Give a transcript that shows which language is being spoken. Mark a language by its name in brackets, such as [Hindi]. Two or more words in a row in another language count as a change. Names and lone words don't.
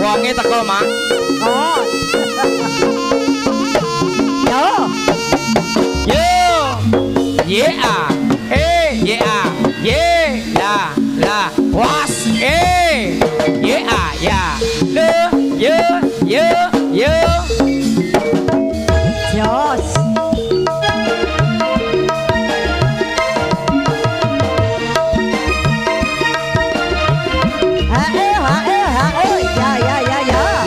[Javanese] teko, Mak. Oh. Yo. Yo. Yeah. Yeah. Ye. La. Was. Yeah. Ya. Yo. Jos. Ya.